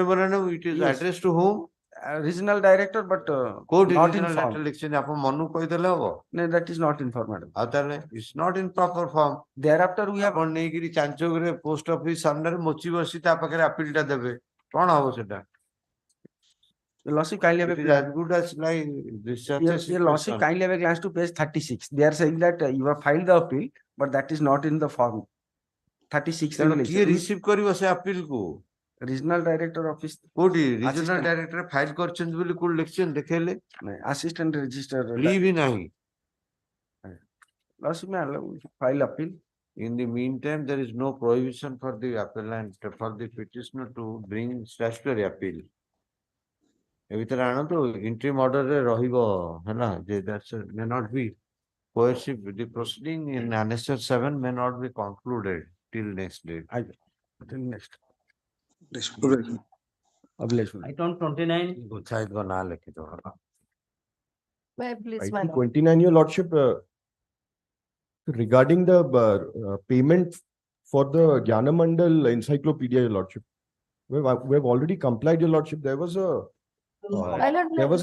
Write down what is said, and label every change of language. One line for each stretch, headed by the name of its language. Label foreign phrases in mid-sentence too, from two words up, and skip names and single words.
English: Yes. addressed to whom? Regional director, but Court not regional in letter form.
Odia: likhଛନ୍ତି ଆପଣ ମନକୁ କହିଦେଲେ ହବ?
English: No, that is not in form, madam.
Odia: ଆଉ ତାହେଲେ
English: it's not in proper form. Thereafter, we have
Odia: ଆପଣ ନେଇକିରି ଚାଞ୍ଚୋଗରେ
English: post office
Odia: ସାମ୍ନାରେ ମୋଚି ବସି ତା ପାଖରେ appeal ଟା ଦେବେ କଣ ହବ ସେଟା?
English: the lordship kindly have It a is as good as like this such a Your lordship situation. kindly have a glance to page 36. They are saying that you have filed the appeal, but that is not in the form. 36
Odia: ତେଣୁ
English: release.
Odia: କିଏ ରିସିଭ୍ କରିବ ସେ appeal କୁ?
English: Regional director office.
Odia: କୋଉଠି regional
English: Assistant.
Odia: director ଫାଇଲ କରିଛନ୍ତି ବୋଲି କୋଉଠି ଲେଖିଛନ୍ତି ଦେଖେଇଲେ?
English: Assistant register.
Odia: ଲି ବି ନାହିଁ.
English: Lordship may allow file appeal. In the meantime, there is no prohibition for the appellant, for the petitioner to bring statutory appeal.
Odia: ଏ ଭିତରେ ଆଣନ୍ତୁ
English: interim order
Odia: ରେ ରହିବ ହେଲା ଯେ
English: that may not be coercive. The proceeding in annexure 7 may not be concluded till next date. Till next. Item 29. गुच्छाइत को ना लिखी तो Please, Item madam. 29, your lordship, regarding the payment for the Jnanamandal encyclopedia, your lordship. We have already complied, your lordship. There was a My lord, there was a